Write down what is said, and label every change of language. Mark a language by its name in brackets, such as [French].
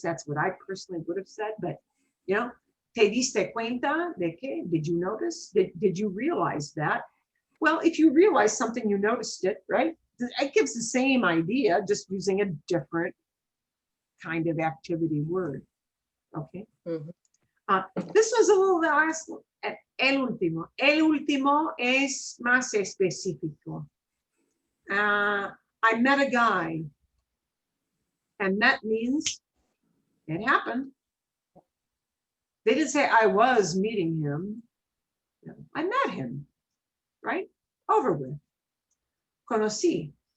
[English] That's what I personally would have said, but you know, [Spanish] te diste cuenta de que? [English] Did you notice? Did you realize that? Well, if you realize something, you noticed it, right? It gives the same idea, just using a different kind of activity word. Okay. Mhm. This was a little last. [Spanish] El último. El último es más específico. [English] I met a guy, and met means it happened. They didn't say I was meeting him. No, I met him, right? Over with. Conocí.